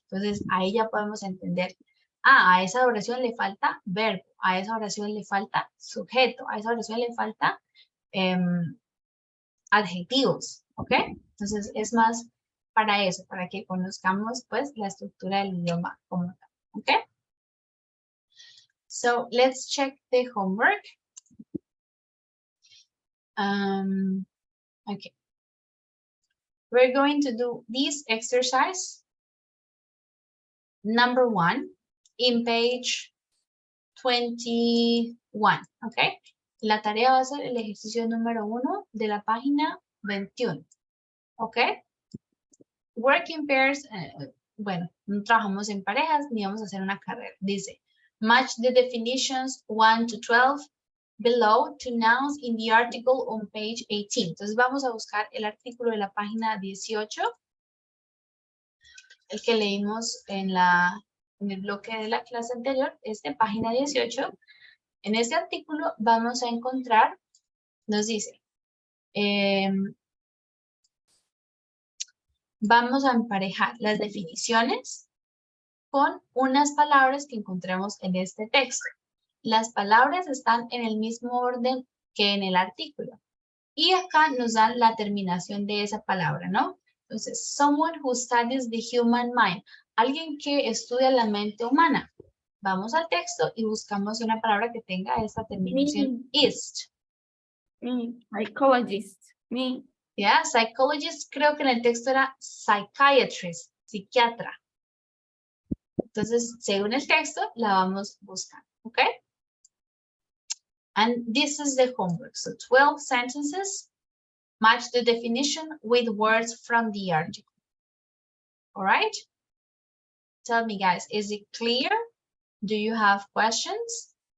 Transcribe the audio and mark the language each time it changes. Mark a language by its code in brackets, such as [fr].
[es] Entonces, ahí ya podemos entender, a esa oración le falta verbo, a esa oración le falta sujeto, a esa oración le falta adjetivos, ¿ok? Entonces, es más para eso, para que conozcamos, pues, la estructura del idioma como tal, ¿ok? [en] So, let's check the homework. Okay. We're going to do this exercise number 1 in page 21, okay? [es] La tarea va a ser el ejercicio número 1 de la página 21, okay? [en] Work in pairs, [es] bueno, no trabajamos en parejas ni vamos a hacer una carrera. Dice, [en] match the definitions 1 to 12 below to nouns in the article on page 18. [es] Entonces vamos a buscar el artículo de la página 18, el que leímos en el bloque de la clase anterior, página 18. En este artículo vamos a encontrar, nos dice, vamos a emparejar las definiciones con unas palabras que encontramos en este texto. Las palabras están en el mismo orden que en el artículo. Y acá nos dan la terminación de esa palabra, ¿no? Entonces, [en] someone who studies the human mind. [es] Alguien que estudia la mente humana. Vamos al texto y buscamos una palabra que tenga esa terminación ist. [en] Psychologist. Me. Yeah, [es] psychologist, creo que en el texto era psychiatrist, psiquiatra. Entonces, según el texto, la vamos buscando, ¿ok? [en] And this is the homework. So 12 sentences, match the definition with words from the article. All right? Tell me, guys, is it clear? Do you have questions?